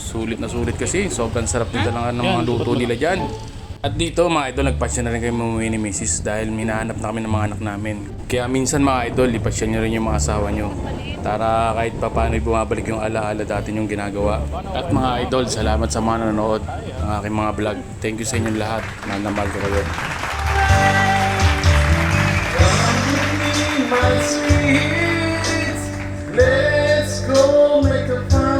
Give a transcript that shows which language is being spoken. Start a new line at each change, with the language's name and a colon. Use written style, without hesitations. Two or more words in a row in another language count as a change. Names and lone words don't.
Filipino: Sulit na sulit kasi, sobrang sarap din talaga ng mga luto nila dyan. At dito mga idol, nagpasya na rin kami umuwi ni Mrs. dahil minahanap na kami ng mga anak namin. Kaya minsan mga idol, ipasya nyo rin yung mga asawa nyo. Para kahit pa paano bumabalik yung alaala dati yung ginagawa. At mga idol, salamat sa mga nanonood ng aking mga vlog.
English: Thank you
Filipino: sa inyong lahat. Mahal na mahal ko kayo.
English: My sweet, let's go make a